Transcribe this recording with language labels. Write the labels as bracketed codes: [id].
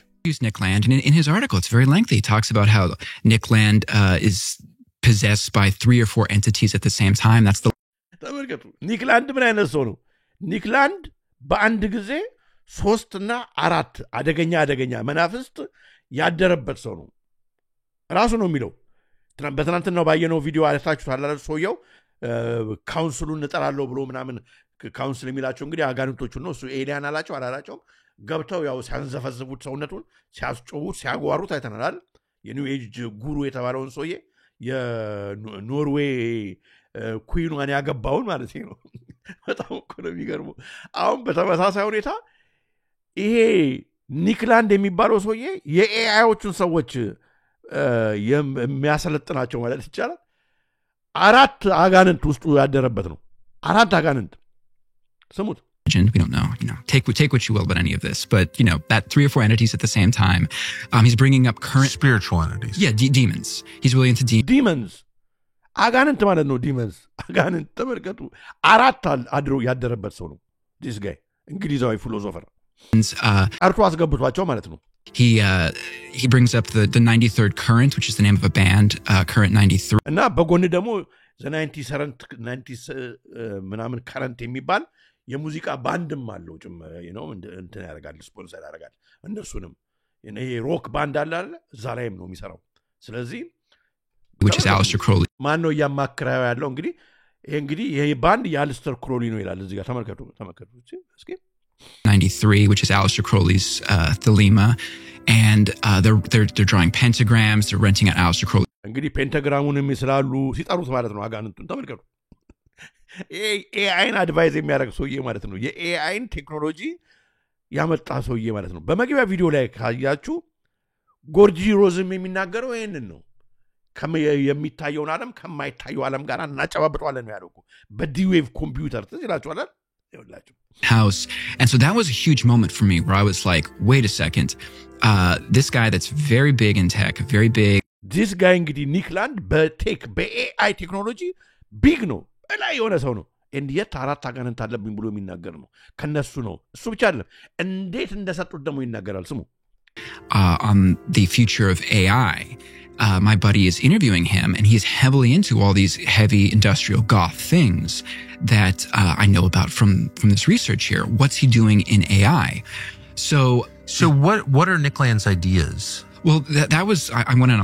[en] use Nick Land and in his article it's very lengthy he talks about how Nick Land is possessed by 3 or 4 entities at the same time that's the [am] ተመልከቱ ኒክ ላንድ ምን አይነት ሰው ነው ኒክ ላንድ በአንድ ጊዜ 3 እና 4 አደገኛ መናፍስት ያደረበት ሰው ነው ራሱ ነው የሚለው በትናንትናው ባየነው ቪዲዮ አለታችሁ ታላላችሁ ሰውየው ካውንስሉን እንጠራለው ብሎ ምናምን ካውንስል የሚላቸው እንግዲህ አጋንንቶቹ ነው እሱ ኤሊያን አላቸው ገብተው ያው ሲያንዘፈዝቡት ሰውነቱን ሲያስጮሁት ሲያጓሩት አይተናል የኒው ኤጅ ጉሩ የተባለውን ሰውዬ የኖርዌይ ኩዊኗን ያገባውን ማለት ነው በጣም እኮ ነው የሚገርመው አሁን በተመሳሳይ ሁኔታ ይሄ ኒክ ላንድ የሚባለው ሰውዬ የኤአይዎቹን ሰዎች የሚያሰለጥናቸው ማለት ይቻላል 4 አጋንንት ውስጡ ያደረበት ነው 4 አጋንንት ስሙት [en] we don't know take what you will about any of this but that 3 or 4 entities at the same time he's bringing up current spiritual entities demons he's really into [am] demons አጋንንት ማለት ነው demons አጋንንት ተመልከቱ 4 አድሮ ያደረበት ሰው ነው [en] this guy [am] እንግሊዛዊ ፊሎሶፈር አርቶ አስገብቷቸው ማለት ነው [en] he brings up the 93rd Current which is the name of a band Current 93 [am] እና በጎን ደግሞ the 90 ምናምን Current የሚባል የሙዚቃ ባንድም አለው እንትን ያደርጋል ስፖንሰር ያደርጋል እነሱንም ይሄ ሮክ ባንድ አለ እዛ ላይም ነው የሚሰራው ስለዚህ [en] which is Aleister Crowley [am] ማን ነው ያማክራው ያለው እንግዲህ ይሄ ባንድ የአሊስተር ክሮሊ ነው ይላል እዚህ ጋር ተመልከቱ እስኪ [en] 93 which is Aleister Crowley's Thelema and they're drawing pentagrams they're renting out Aleister Crowley [am] እንግዲህ ፔንታግራሙንም ይስላሉ ሲጠሩት ማለት ነው አጋንንቱን ተመልከቱ ኤአይን አድቫይዝ የሚያደርግ ሰውዬ ማለት ነው የኤአይን ቴክኖሎጂ ያመጣ ሰውዬ ማለት ነው በመግቢያ ቪዲዮ ላይ ካያችሁ ጎርጂ ሮዝም የሚናገረው ይሄንን ነው የሚታየውን ዓለም ከማይታየው ዓለም ጋር እናጨባብጠዋለን ነው ያለው በዲዌቭ ኮምፒውተር ትዝላችኋል ይወላችሁ [en] house and so that was a huge moment for me where I was like wait a second this guy that's very big in tech very big this guy [am] እንግዲህ ኒክ ላንድ በቴክ በኤአይ ቴክኖሎጂ ቢግ ነው ላይ የሆነ ሰው ነው እንዴት 4 አጋንንት አለብኝ ብሎ የሚናገር ነው ከነሱ ነው እሱ ብቻ አይደለም እንዴት እንደሰጡት ደግሞ ይናገራል ስሙ [en] on the future of AI. My buddy is interviewing him, and he's heavily into all these heavy industrial goth things that I know about from this research here. What's he doing in AI? So what are Nick Land's ideas? Well, that was I went on a.